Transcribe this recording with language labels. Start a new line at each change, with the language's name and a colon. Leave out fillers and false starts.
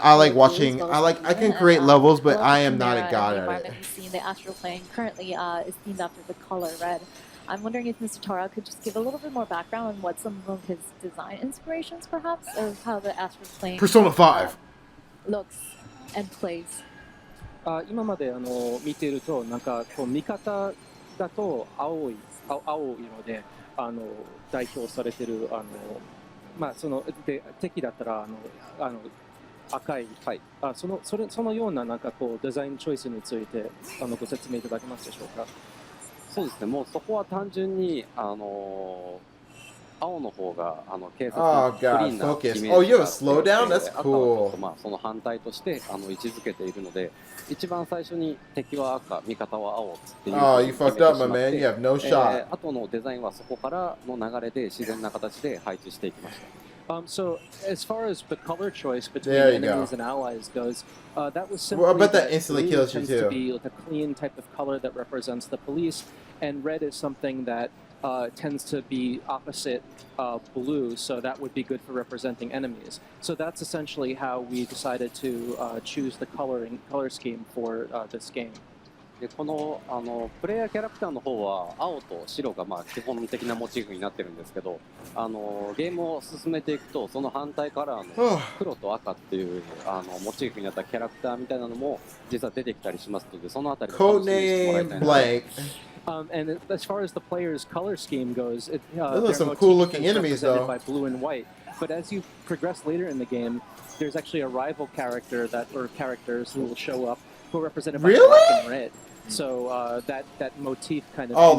English: I like watching. I can create levels, but I am not a god at it. You see in the Astral playing currently is themed after the color red. I'm wondering if Mr. Tara could just give a little bit more background on what some of his design inspirations, perhaps, of how the Astral playing Persona 5 looks and plays.
Japanese: 今まで見ているとなんかこう味方だと青いので代表されてるそので敵だったら赤い、はい、そのようななんかこうデザインチョイスについてご説明いただけますでしょうか。そうですね。もうそこは単純に青の方が警察のクリーンなイメージがあって、赤はその反対として位置づけているので、一番最初に敵は赤、味方は青っていう。
English: You fucked up, my man. You have no shot.
Japanese: 後のデザインはそこからの流れで自然な形で配置していきました。
English: So as far as the color choice between enemies and allies goes, that was simply I bet that instantly kills you too. To be like a clean type of color that represents the police, and red is something that tends to be opposite blue, so that would be good for representing enemies. So that's essentially how we decided to choose the color scheme for this game.
Japanese: でこのプレイヤーキャラクターの方は青と白が基本的なモチーフになってるんですけど、ゲームを進めていくとその反対カラーの黒と赤っていうモチーフになったキャラクターみたいなのも実は出てきたりしますので、そのあたりを楽しみにしてもらいたいなと。
English: And as far as the player's color scheme goes, those are some cool-looking enemies, though. By blue and white. But as you progress later in the game, there's actually a rival character or characters who will show up who are represented by black and red. So that motif kind of